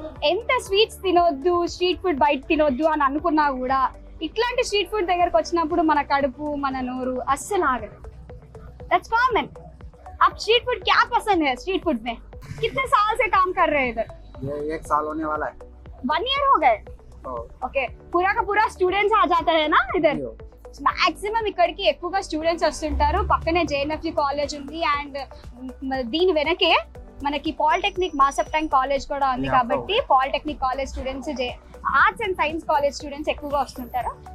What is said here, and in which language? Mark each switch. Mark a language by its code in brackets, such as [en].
[te] ఎంత స్వీట్స్ తినొద్దు, street food బయట తినొద్దు అని అనుకున్నా కూడా ఇట్లాంటి స్ట్రీట్ ఫుడ్ దగ్గరకు వచ్చినప్పుడు మన కడుపు మన నోరు అస్సలు ఆగదు. [en] That's common. [hi] आप स्ट्रीट फूड क्या पसंद है? स्ट्रीट फूड में कितने साल से काम कर रहे हैं इधर? ये 1 साल होने वाला है। 1 ईयर हो गए. ఓకే, పూరా కా పూరా స్టూడెంట్స్ ఆ జాతా హై నా ఇధర్. [te] మాక్సిమం ఇక్కడికి ఎక్కువగా స్టూడెంట్స్ వస్తుంటారు. పక్కనే జేఎన్ఎఫ్జి కాలేజ్ ఉంది అండ్ దీని వెనకే మనకి పాలిటెక్నిక్ మాసప్ ట్యాంక్ కాలేజ్ కూడా ఉంది. కాబట్టి polytechnic college students, arts and science college students ఎక్కువగా వస్తుంటారు.